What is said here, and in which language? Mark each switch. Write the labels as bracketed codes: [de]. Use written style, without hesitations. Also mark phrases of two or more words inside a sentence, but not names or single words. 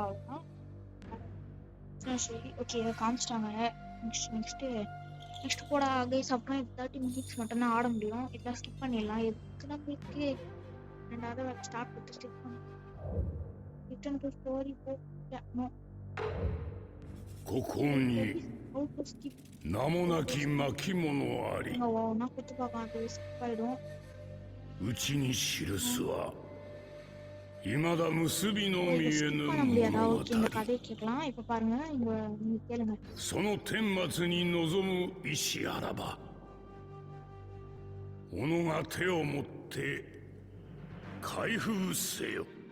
[ta] அவ்வளோதான் ஸ்டோரி. ஓகே, இதை காமிச்சிட்டாங்க. நெக்ஸ்ட் போட கைஸ். அப்புறம் 30 மினிட்ஸ் மட்டும்தான் ஆட முடியும். இதெல்லாம் ஸ்கிப் பண்ணிடலாம். எதுக்கு நம்மளுக்கு ரெண்டாவது ஸ்டார்ட் விட்டு ஸ்கிப் பண்ணி [en] return to story [ta] போ. நோ, [ja] ここに名もなき巻物あり。うちに記すは未だ結びの見えぬ物語。その顛末に臨む意志あらば、己が手を持って開封せよ。